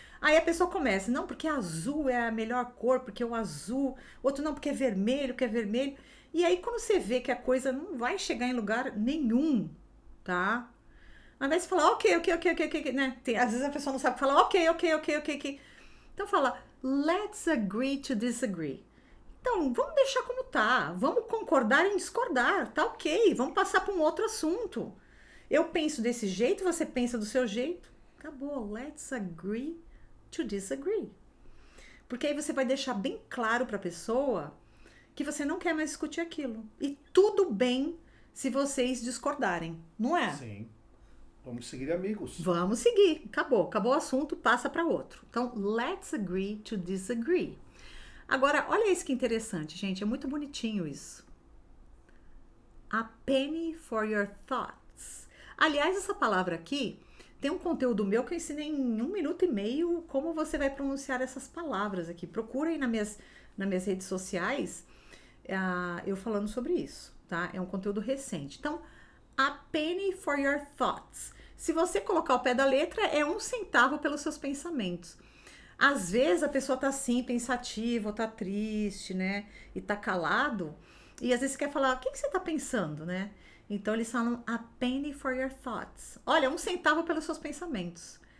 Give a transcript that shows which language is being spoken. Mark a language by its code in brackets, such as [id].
[pt] Aí a pessoa começa, não, porque azul é a melhor cor, porque o azul. Outro não, porque é vermelho, E aí, quando você vê que a coisa não vai chegar em lugar nenhum, tá? Ao invés de falar, ok, né? Às vezes a pessoa não sabe falar, ok. Então fala, [en] let's agree to disagree. [pt] Então, vamos deixar como tá. Vamos concordar em discordar. Tá ok. Vamos passar para um outro assunto. Eu penso desse jeito, você pensa do seu jeito. Acabou. [en] Let's agree to disagree. [pt] Porque aí você vai deixar bem claro para a pessoa que você não quer mais discutir aquilo. E tudo bem se vocês discordarem, não é? Sim. Vamos seguir amigos. Vamos seguir. Acabou o assunto, passa para outro. Então, [en] let's agree to disagree. [pt] Agora, olha isso que interessante, gente. É muito bonitinho isso. [en] A penny for your thoughts. [pt] Aliás, essa palavra aqui tem um conteúdo meu que eu ensinei em 1 minuto e meio como você vai pronunciar essas palavras aqui. Procura aí nas minhas redes sociais eu falando sobre isso, tá? É um conteúdo recente. Então, [en] a penny for your thoughts. [pt] Se você colocar o pé da letra, é 1 centavo pelos seus pensamentos. Às vezes a pessoa tá assim, pensativa, ou tá triste, né? E tá calado. E às vezes você quer falar, o que você tá pensando, né? Então eles falam [en] a penny for your thoughts. [pt] Olha, 1 centavo pelos seus pensamentos.